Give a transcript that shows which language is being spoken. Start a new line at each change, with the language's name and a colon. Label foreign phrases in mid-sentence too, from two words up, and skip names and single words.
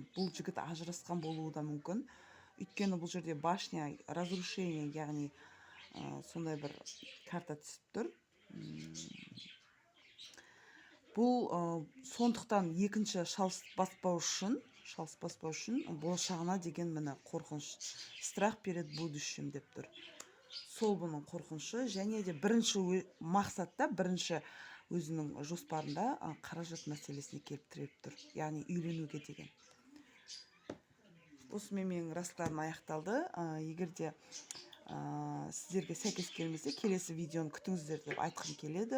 Kazakh: Бұл жігіт ажырасқан болуы да мүмкін. Өйткені бұл жерде
Russian: башня, разрушение,
Kazakh: яғни сондай бір карта түсіп тұр. Бұл сондықтан екінші шалыс баспау үшін болашағына деген міне қорқыныш.
Russian: Страх перед будущим
Kazakh: деп тұр. Сол бұның қорқынышы, және де бірінші мақсатта, бірінші өзінің жоспарында қаражат мәселесіне келіп тіреліп тұр, яғни үйленуге деген. Осымен менің раскларым аяқталды. Егер де сіздерге сәйкес келмесе, келесі видеоны күтіңіздер деп айтқым келеді.